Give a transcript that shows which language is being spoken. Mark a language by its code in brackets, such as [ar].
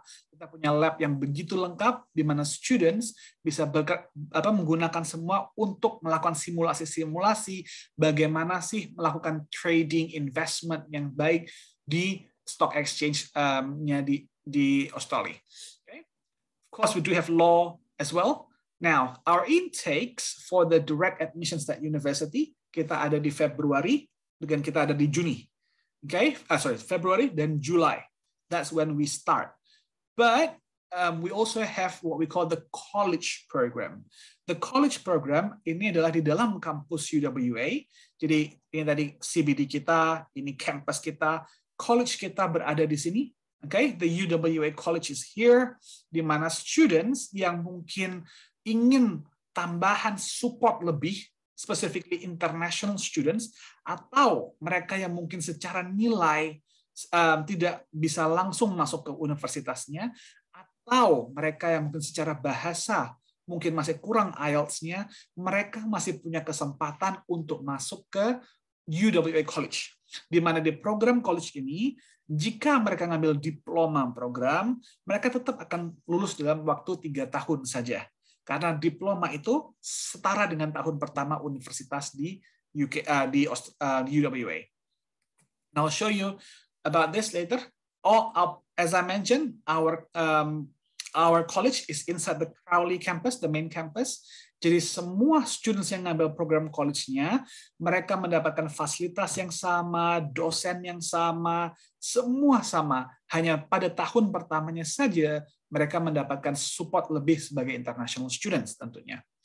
[id] Kita punya lab yang begitu lengkap di mana students bisa menggunakan semua untuk melakukan simulasi-simulasi bagaimana sih melakukan trading investment yang baik di stock exchange-nya di Australia. Okay. [en] Of course, we do have law as well. Now, our intakes for the direct admissions at university, [id] kita ada di Februari, dan kita ada di Juni. [en] Okay, February dan July. That's when we start. But we also have what we call the college program. The college program [id] ini adalah di dalam kampus UWA. Jadi ini tadi CBD kita, ini campus kita, college kita berada di sini. [en] Okay, the UWA College is here, [id] di mana students yang mungkin ingin tambahan support lebih, specifically international students, atau mereka yang mungkin secara nilai tidak bisa langsung masuk ke universitasnya, atau mereka yang mungkin secara bahasa mungkin masih kurang IELTS-nya, mereka masih punya kesempatan untuk masuk ke UWA College. Di mana di program college ini, jika mereka ngambil diploma program, mereka tetap akan lulus dalam waktu 3 tahun saja. Karena diploma itu setara dengan tahun pertama universitas di UWA. [en] Now I'll show you about this later. As I mentioned, our college is inside the Crowley campus, the main campus. [id] Jadi semua students yang ngambil program college-nya, mereka mendapatkan fasilitas yang sama, dosen yang sama, semua sama. Hanya pada tahun pertamanya saja mereka mendapatkan support lebih sebagai international students tentunya.